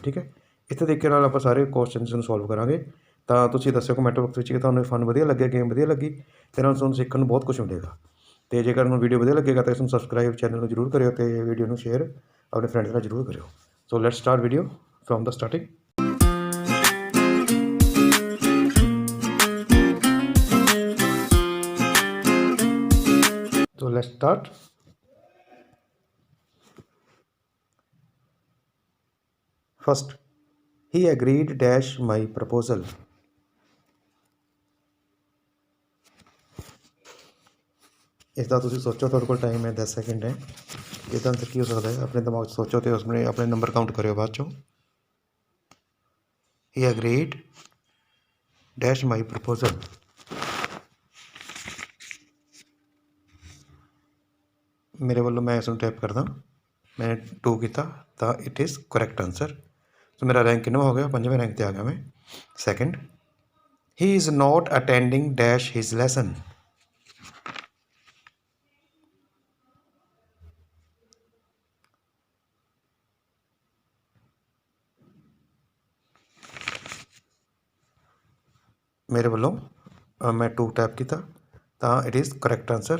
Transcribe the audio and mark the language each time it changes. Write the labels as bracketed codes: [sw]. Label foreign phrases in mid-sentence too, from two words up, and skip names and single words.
[pa] ਠੀਕ ਹੈ, ਇਸ ਤਰੀਕੇ ਨਾਲ ਆਪਾਂ ਸਾਰੇ ਕੁਐਸਚਨਸ ਨੂੰ ਸੋਲਵ ਕਰਾਂਗੇ। ਤਾਂ ਤੁਸੀਂ ਦੱਸਿਓ [en] comment box [pa] ਵਿੱਚ ਕਿ ਤੁਹਾਨੂੰ ਫਨ ਵਧੀਆ ਲੱਗਿਆ, ਗੇਮ ਵਧੀਆ ਲੱਗੀ, ਅਤੇ ਨਾਲ ਤੁਹਾਨੂੰ ਸਿੱਖਣ ਨੂੰ ਬਹੁਤ ਕੁਛ ਮਿਲੇਗਾ। ਅਤੇ ਜੇਕਰ ਤੁਹਾਨੂੰ ਵੀਡੀਓ ਵਧੀਆ ਲੱਗੇਗਾ ਤਾਂ ਇਸ ਨੂੰ [en] subscribe channel [pa] ਨੂੰ ਜ਼ਰੂਰ ਕਰਿਓ, ਅਤੇ ਵੀਡੀਓ ਨੂੰ ਸ਼ੇਅਰ ਆਪਣੇ ਫਰੈਂਡਸ ਨਾਲ ਜ਼ਰੂਰ ਕਰਿਓ। [en] so let's start video from the starting. So let's start. First, he agreed dash my proposal. [pa] इसका ਤੁਸੀਂ ਸੋਚੋ, ਤੁਹਾਡੇ ਕੋਲ ਟਾਈਮ ਹੈ 10 ਸੈਕਿੰਡ ਹੈ। ਇਹਦਾ ਆਨਸਰ ਕੀ ਹੋ ਸਕਦਾ ਹੈ, ਆਪਣੇ ਦਿਮਾਗ 'ਚ ਸੋਚੋ ਅਤੇ ਉਸਨੇ ਆਪਣੇ [en] number count [pa] ਕਰਿਓ ਬਾਅਦ 'ਚੋਂ। [en] he agreed dash my proposal. [pa] ਮੇਰੇ ਵੱਲੋਂ ਮੈਂ ਇਸ ਨੂੰ ਟਾਈਪ ਕਰਦਾ, ਮੈਂ 2 ਕੀਤਾ ਤਾਂ [en] it is correct answer. [pa] ਸੋ ਮੇਰਾ ਰੈਂਕ ਕਿੰਨਾ ਹੋ ਗਿਆ, 5ਵੇਂ ਰੈਂਕ 'ਤੇ ਆ ਗਿਆ ਮੈਂ। ਸੈਕਿੰਡ, [en] he is not attending dash his lesson. [pa] ਮੇਰੇ ਵੱਲੋਂ ਮੈਂ 2 ਟੈਪ ਕੀਤਾ ਤਾਂ [en] it is correct answer.